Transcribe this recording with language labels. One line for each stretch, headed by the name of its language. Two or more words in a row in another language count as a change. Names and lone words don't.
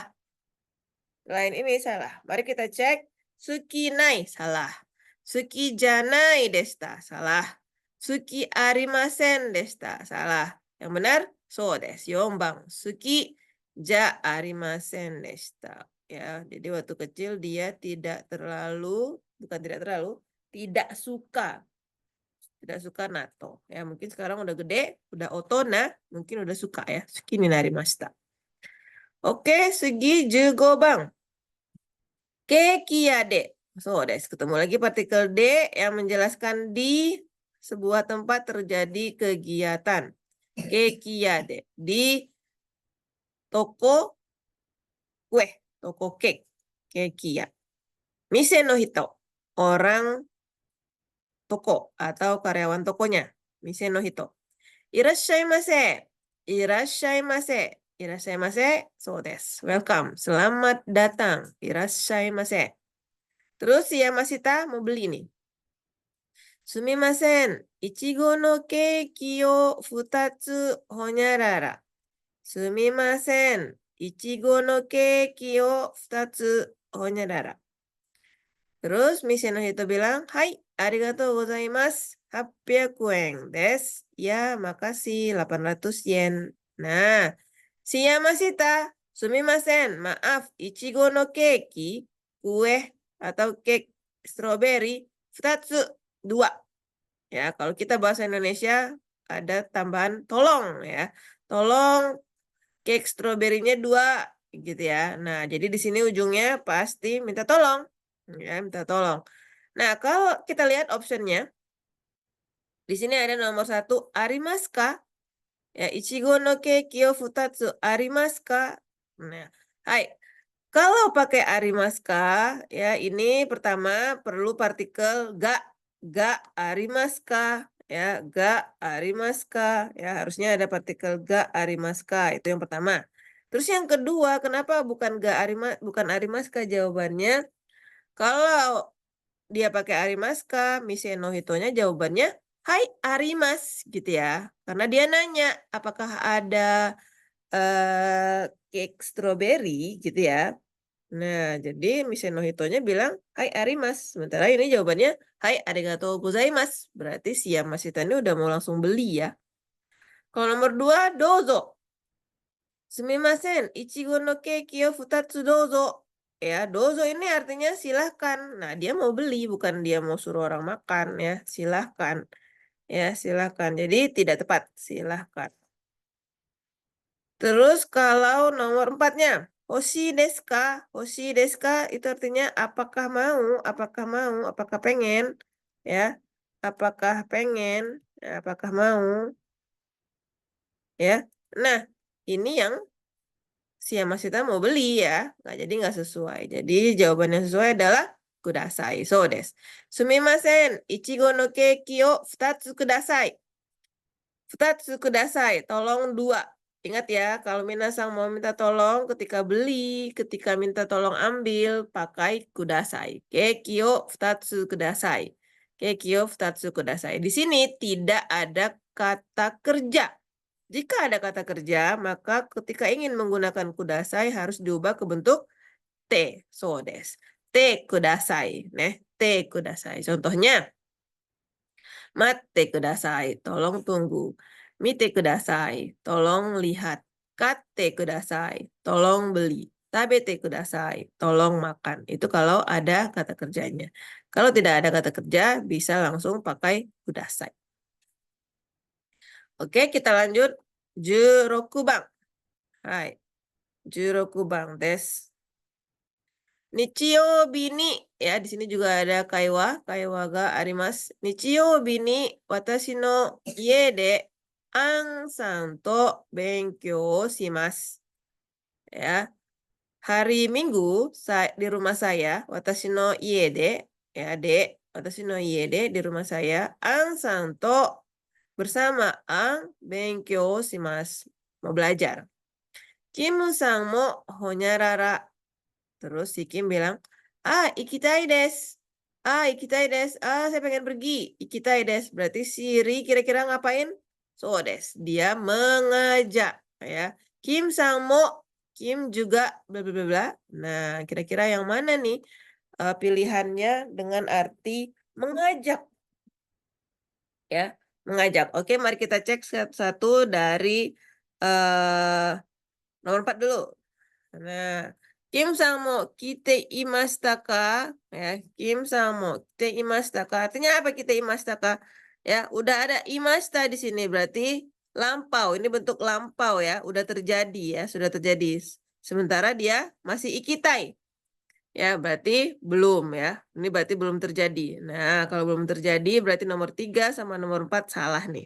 Indonesian: Selain ini salah. Mari kita cek.
Japanese: 好きない salah. 好きじゃないでした salah. 好きありませんでした salah.
Indonesian: Yang benar
Japanese: そうです. Yombang. 好きじゃありませんでした.
Indonesian: Ya, jadi waktu kecil dia tidak terlalu, bukan tidak terlalu, tidak suka. Tidak suka nato. Ya, mungkin sekarang udah gede, udah otona, mungkin udah suka ya.
Japanese: 好きになりました.
Indonesian: Oke, segi 15 bang. Kekiyade.
Japanese: そう、です.
Indonesian: Ketemu lagi partikel D yang menjelaskan di sebuah tempat terjadi kegiatan. Kekiyade. Di toko kue, toko cake.
Japanese: ケーキ屋. 店の人,
Indonesian: orang toko atau karyawan tokonya.
Japanese: 店の人. いらっしゃいませ。いらっしゃいませ. いらっしゃいませ. そうです.
English: Welcome.
Indonesian: Selamat datang. Irashaimase. Terus si Yamashita mau beli nih.
Japanese: すみません. いちごのケーキを2つほにゃらら. すみません. いちごのケーキを2つほにゃらら.
Indonesian: Terus
Japanese: 店の人
Indonesian: bilang, "Hai,
Japanese: ありがとうございます. 800円です."
Indonesian: Ya, makasih. 800 yen. Nah, si Yamashita, sumimasen, maaf,
Japanese: いちごのケーキ,
Indonesian: kue atau cake strawberry, 2, 2. Ya, kalau kita bahasa Indonesia ada tambahan tolong ya. Tolong cake strawberry-nya 2 gitu ya. Nah, jadi di sini ujungnya pasti minta tolong. Ya, minta tolong. Nah, kalau kita lihat optionnya, di sini ada nomor 1,
Japanese: ありますか? Ya, いちごのケーキを2ありますか?
Indonesian: Nah, hai. Kalau pakai
Japanese: ありますか,
Indonesian: ya ini pertama perlu partikel ga.
Japanese: がありますか? Ya, がありますか?
Indonesian: Ya, harusnya ada partikel
Japanese: がありますか.
Indonesian: Itu yang pertama. Terus yang kedua, kenapa bukan
Japanese: ありますか
Indonesian: jawabannya? Kalau dia pakai
Japanese: ありますか, 店の人nya
Indonesian: jawabannya
Japanese: はいあります
Indonesian: gitu ya. Karena dia nanya apakah ada cake strawberry gitu ya. Nah, jadi
Japanese: 店の人nya
Indonesian: bilang
Japanese: はいあります.
Indonesian: Sementara ini jawabannya
Japanese: はいありがとうございます.
Indonesian: Berarti si Yamashita ini udah mau langsung beli ya. Kalau nomor 2,
Japanese: dozo. すみません、いちごのケーキを2どうぞ.
Indonesian: Ya, dozo ini artinya silahkan. Nah, dia mau beli, bukan dia mau suruh orang makan ya. Silahkan. Ya, silahkan. Jadi tidak tepat. Silahkan. Terus kalau nomor 4-nya,
Japanese: ほしですか? ほしですか
Indonesian: itu artinya apakah mau, apakah mau, apakah pengen. Ya, apakah pengen, ya, apakah mau. Ya, nah ini yang si Yamashita mau beli ya. Nah, jadi nggak sesuai. Jadi jawaban yang sesuai adalah kudasai.
Japanese: そうです. すみません、いちごのケーキを2ください. 2ください,
Indonesian: tolong 2. Ingat ya, kalau minasang mau minta tolong ketika beli, ketika minta tolong ambil, pakai kudasai.
Japanese: ケーキを2ください。ケーキを2ください.
Indonesian: Di sini tidak ada kata kerja. Jika ada kata kerja, maka ketika ingin menggunakan kudasai harus diubah ke bentuk te.
Japanese: そうです。てください。てください. Contohnya, まてください.
Indonesian: Tolong tunggu.
Japanese: みてください.
Indonesian: Tolong lihat.
Japanese: かてください.
Indonesian: Tolong beli.
Japanese: たべてください.
Indonesian: Tolong makan. Itu kalau ada kata kerjanya. Kalau tidak ada kata kerja, bisa langsung pakai kudasai. Oke, kita lanjut.
Japanese: 十六番. はい。十六番です. 日曜日に,
Indonesian: ya di sini juga ada
Japanese: 会話があります. 日曜日に私の家でアンさんと勉強します.
Indonesian: Ya. Hari Minggu di rumah saya,
Japanese: 私の家で, ya 私の家で
Indonesian: di rumah saya,
Japanese: アンさんと
Indonesian: bersama ang
Japanese: 勉強します.
Indonesian: Mau belajar.
Japanese: キムさんもほにゃらら.
Indonesian: Terus si Kim bilang,
Japanese: 行きたいです. 行きたいです.
Indonesian: Saya pengen pergi.
Japanese: 行きたいです.
Indonesian: Berarti si Ri kira-kira ngapain? So desu. Dia mengajak. Ya. Kim samo. Kim juga bla bla bla bla. Nah, kira-kira yang mana nih pilihannya dengan arti mengajak? Ya, mengajak. Oke, mari kita cek satu dari nomor 4 dulu. Nah,
Japanese: キムさんも来ていましたか? Ya, キムさんも来ていましたか?
Indonesian: Artinya apa
Japanese: 来ていましたか?
Indonesian: Ya, udah ada imashita di sini berarti lampau. Ini bentuk lampau ya, udah terjadi ya, sudah terjadi. Sementara dia masih ikitai. Ya, berarti belum ya. Ini berarti belum terjadi. Nah, kalau belum terjadi berarti nomor 3 sama nomor 4 salah nih.